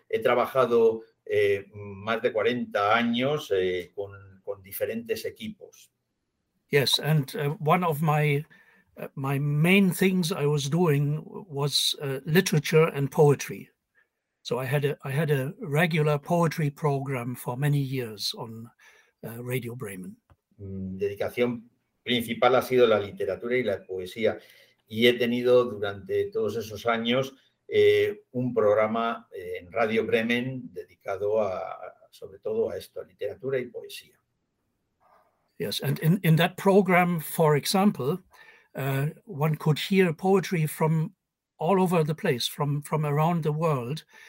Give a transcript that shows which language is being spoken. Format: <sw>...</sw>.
<es>He trabajado más de 40 años con diferentes equipos.</es> <en>Yes, and one of my main things I was doing was literature and poetry. So I had a regular poetry program for many years on Radio Bremen.</en> <es>Dedicación principal ha sido la literatura y la poesía, y he tenido durante todos esos años un programa en Radio Bremen dedicado sobre todo a esto, a literatura y poesía.</es> <en>Yes, and in that program, for example, one could hear poetry from all over the place, from around the world.</en>